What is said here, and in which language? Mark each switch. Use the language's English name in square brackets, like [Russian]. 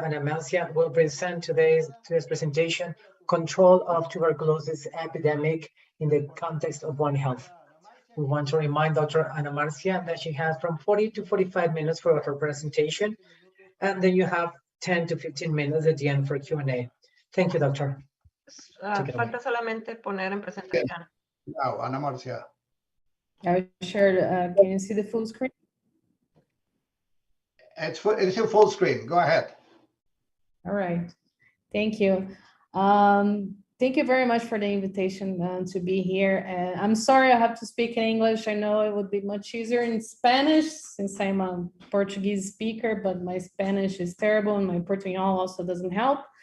[English] Ana Marcia will present today's presentation, Control of Tuberculosis Epidemic in the Context of One Health. We want to remind Dr. Ana Marcia that she has from 40 to 45 minutes for her presentation, and then you have 10 to 15 minutes at the end for Q&A. Thank you, Doctor. [Spanish] Falta solamente poner en presentación. [English] Now, Ana Marcia. I shared, can you see the full screen? It's in full screen. Go ahead. All right. Thank you. Thank you very much for the invitation to be here. And I'm sorry I have to speak in English. I know it would be much easier in Spanish since I'm a Portuguese speaker, but my Spanish is terrible and my Portuñol also doesn't help.